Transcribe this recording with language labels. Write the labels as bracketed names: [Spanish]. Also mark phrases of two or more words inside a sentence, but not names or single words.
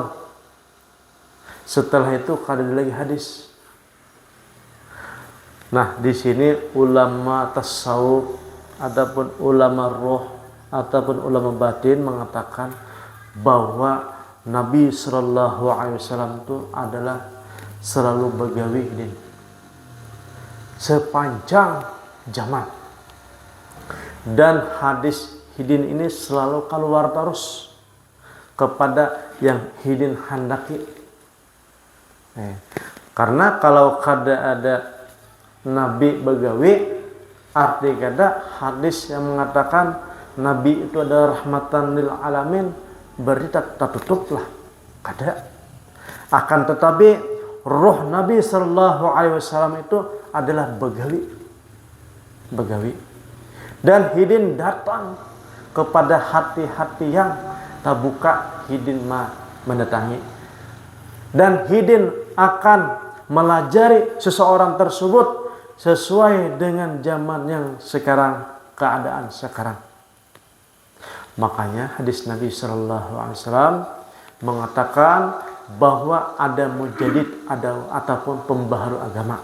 [Banjar] Setelah itu kada ada lagi hadis. Nah, di sini ulama tasawuf ataupun ulama roh ataupun ulama batin mengatakan bahwa Nabi [Arabic] صلى الله عليه وسلم [Banjar] itu adalah selalu begawi ini sepanjang zaman. Dan hadis hidin ini selalu keluar terus kepada yang hidin handaki. Karena kalau kada ada Nabi begawi, arti kada hadis yang mengatakan Nabi itu adalah [Arabic] رحمة للعالمين, [Banjar] berarti tertutup lah, kada. Akan tetapi roh Nabi [Arabic] صلى الله عليه وسلم [Banjar] itu adalah begawi. Dan hidin datang kepada hati-hati yang terbuka, hidin mendatangi. Dan hidin akan melajari seseorang tersebut sesuai dengan zaman yang sekarang, keadaan sekarang. Makanya hadis Nabi [Arabic] صلى الله عليه وسلم [Banjar] mengatakan bahwa ada mujaddid, ataupun pembaharu agama.